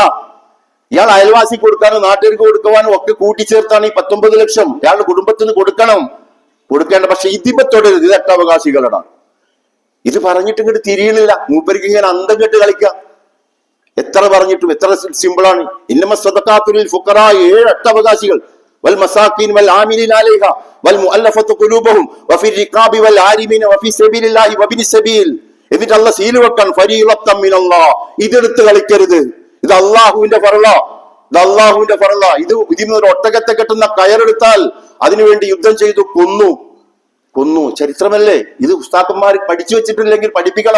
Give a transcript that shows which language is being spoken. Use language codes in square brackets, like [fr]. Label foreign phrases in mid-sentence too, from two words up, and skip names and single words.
[ml] ഇയാൾ അയൽവാസി കൊടുക്കാനും നാട്ടുകാർക്ക് കൊടുക്കുവാനും ഒക്കെ കൂട്ടിച്ചേർത്താണ് ഈ 19 ലക്ഷം ഇയാളുടെ കുടുംബത്തിന് കൊടുക്കേണ്ട. പക്ഷെ ഇതിപ്പോ തുടരുത്, ഇത് അട്ടവകാശികളാണ്. ഇത് പറഞ്ഞിട്ട് ഇങ്ങോട്ട് തിരിയണില്ല. മൂപ്പർക്ക് ഇങ്ങനെ അന്തം കെട്ട് കളിക്കാം. എത്ര പറഞ്ഞിട്ടും എത്ര സിമ്പിളാണ്. [ar] إنما الصدقات للفقراء, 7 അട്ടവകാശികൾ. والمساكين والعاملين عليها والمؤلفة قلوبهم وفي الرقاب والعارمين وفي سبيل الله وابن السبيل. [ml] എന്നിട്ട് അള്ളാഹ് സീല് വെക്കാൻ [ar] فريضة من الله. [ml] ഇതെടുത്ത് കളിക്കരുത്, ഇത് അള്ളാഹുവിന്റെ ഫർള, ഇത് അള്ളാഹുവിന്റെ ഫർള. ഇതിന് ഒരു ഒട്ടകത്തെ കെട്ടുന്ന കയറെടുത്താൽ അതിനുവേണ്ടി യുദ്ധം ചെയ്തു കൊന്നു. ചരിത്രമല്ലേ ഇത്? ഉസ്താക്കന്മാർ പഠിച്ചു വെച്ചിട്ടില്ലെങ്കിൽ പഠിപ്പിക്കണം.